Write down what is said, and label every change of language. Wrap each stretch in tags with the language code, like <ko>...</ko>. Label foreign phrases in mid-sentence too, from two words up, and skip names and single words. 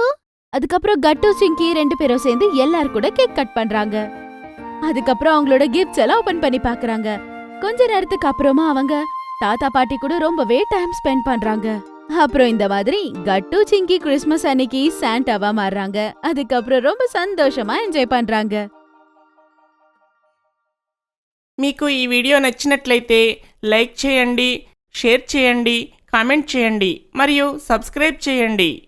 <ta>அதுக்கப்புறம் கட்டு சிங்கி 2 பேரும் சேர்ந்து எல்லாரும் கூட கேக் கட் பண்றாங்க. அதுக்கப்புறம் அவங்களோட கிஃப்ட்ஸ் எல்லாம் ஓபன் பண்ணி பாக்குறாங்க. கொஞ்ச நேரத்துக்கு அப்புறமா அவங்க தாத்தா பாட்டி கூட ரொம்பவே</ta> <en>time spend</en> <ta>பண்றாங்க. அப்புறம் இந்த மாதிரி கட்டு சிங்கி கிறிஸ்மஸ் அன்னைக்கு சாண்டாவா மாறுறாங்க. அதுக்கப்புறம் ரொம்ப சந்தோஷமா என்ஜாய் பண்றாங்க.</ta> <te>మీకు ఈ వీడియో నచ్చినట్లయితే లైక్ చేయండి, షేర్ చేయండి, కామెంట్ చేయండి మరియు సబ్స్క్రైబ్ చేయండి.</te>